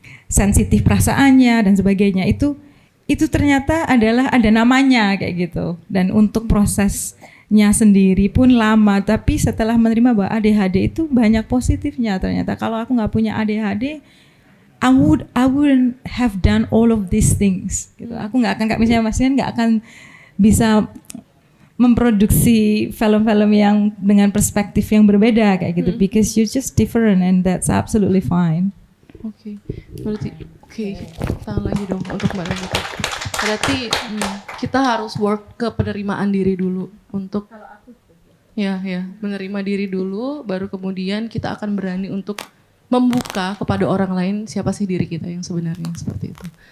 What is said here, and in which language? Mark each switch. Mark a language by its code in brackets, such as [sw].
[id] Sensitif perasaannya dan sebagainya itu ternyata adalah ada namanya kayak gitu. Dan untuk prosesnya sendiri pun lama. Tapi setelah menerima bahwa ADHD itu banyak positifnya ternyata. Kalau aku nggak punya [en] ADHD, I wouldn't have done all of these things. [id] Gitu. Aku nggak akan, misalnya Mas Ian nggak akan bisa memproduksi film-film yang dengan perspektif yang berbeda kayak gitu. [en] Because you're just different and that's absolutely fine. [id] Oke, berarti tangan lagi dong untuk Mbak Nurmianti. Berarti kita harus work ke penerimaan diri dulu untuk menerima diri dulu, baru kemudian kita akan berani untuk membuka kepada orang lain siapa sih diri kita yang sebenarnya seperti itu.